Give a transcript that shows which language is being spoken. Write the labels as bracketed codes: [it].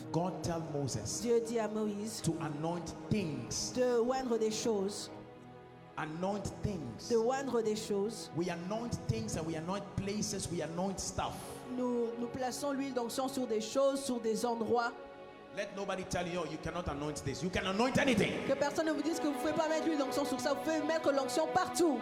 [en] God tell Moses [fr] Dieu dit à Moïse [en] to anoint things. [fr] de oindre des choses. [en] Anoint things. [fr] De oindre des choses. [en] We anoint things and we anoint places, we anoint stuff. [fr] Nous plaçons l'huile d'onction sur des choses, sur des endroits. [en] Let nobody tell you, oh, you cannot anoint this. You can anoint anything. [fr] Que personne ne vous dise que vous ne pouvez pas mettre l'huile d'onction sur ça. Vous pouvez mettre l'onction partout.